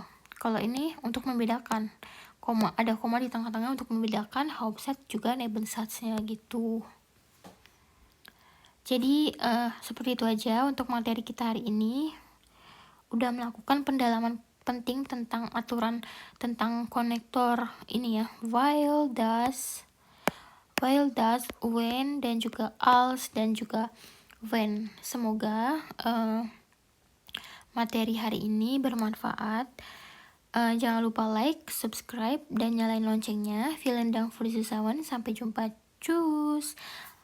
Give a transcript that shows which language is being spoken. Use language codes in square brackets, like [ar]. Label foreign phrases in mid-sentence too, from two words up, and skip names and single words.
[id] Kalau ini untuk membedakan, ada koma di tengah-tengah untuk membedakan Hauptsatz juga Nebensatznya gitu. Jadi seperti itu aja untuk materi kita hari ini. Udah melakukan pendalaman penting tentang aturan tentang konektor ini ya, [de] while, does, when, [id] dan juga als, dan juga when. Semoga materi hari ini bermanfaat. Jangan lupa like, subscribe, dan nyalain loncengnya. [de] Vielen Dank für die Zuschauer. [id] Sampai jumpa. [de] Tschüss.